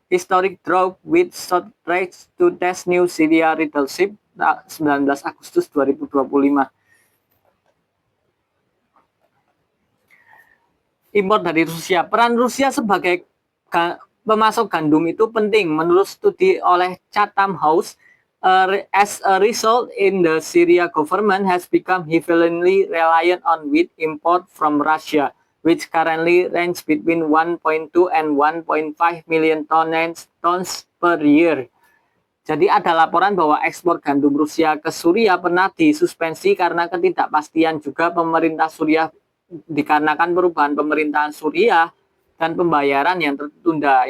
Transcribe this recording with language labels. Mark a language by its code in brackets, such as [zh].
[en] Historic drought with shortage to test new Syria leadership 19 Agustus 2025. [id] Impor dari Rusia. Peran Rusia sebagai pemasok gandum itu penting menurut studi oleh Chatham House. [en] As a result, in the Syria government has become heavily reliant on wheat import from Russia, which currently range between 1.2 and 1.5 million tons per year. [id] Jadi ada laporan bahwa ekspor gandum Rusia ke Suriah pernah disuspensi karena ketidakpastian juga pemerintah Suriah dikarenakan perubahan pemerintahan Suriah dan pembayaran yang tertunda.